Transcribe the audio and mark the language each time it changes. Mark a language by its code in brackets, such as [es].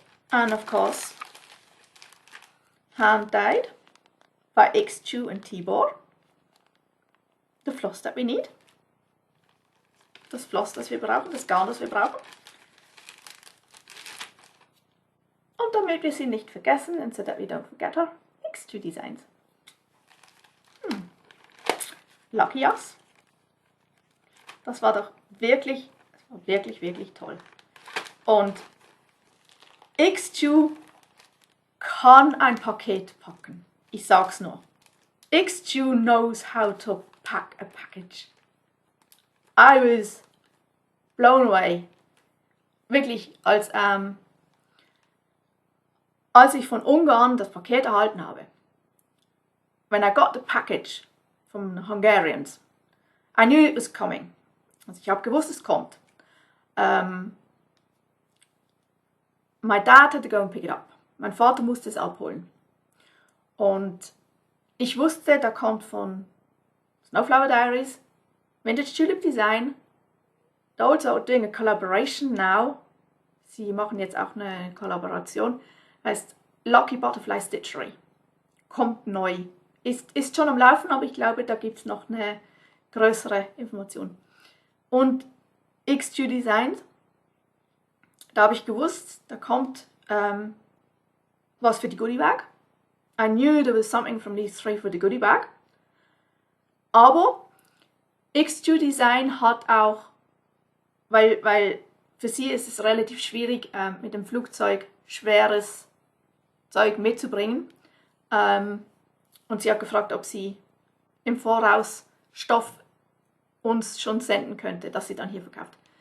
[en] And of course, hand dyed by XJu and Tibor, the floss that we need. [de] Das Floss, das wir brauchen, das Garn, das wir brauchen. Und damit wir sie nicht vergessen, [en] and so that we don't forget her, XJu Designs. Lucky us. [de] Das war doch wirklich, wirklich toll. Und XJu kann ein Paket packen. Ich sag's nur. [en] XJu knows how to pack a package. I was blown away. [de] Wirklich, als ich von Ungarn das Paket erhalten habe. [en] When I got the package from the Hungarians, I knew it was coming. [de] Also ich habe gewusst, es kommt. [en] My dad had to go and pick it up. [de] Mein Vater musste es abholen. Und ich wusste, da kommt von Snowflower Diaries, Vintage Tulip Design, [en] they're also doing a collaboration now. [de] Sie machen jetzt auch eine Kollaboration. Heißt Lucky Butterfly Stitchery. Kommt neu. Ist schon am Laufen, aber ich glaube, da gibt es noch eine größere Information. Und XJu Design, da habe ich gewusst, da kommt was für die Goodie Bag. [en] I knew there was something from these three for the Goodie Bag. [de] Aber XJu Design hat auch, weil für sie ist es relativ schwierig, mit dem Flugzeug schweres Zeug mitzubringen. Und sie hat gefragt, ob sie im Voraus Stoff uns schon senden könnte, dass sie dann hier verkauft.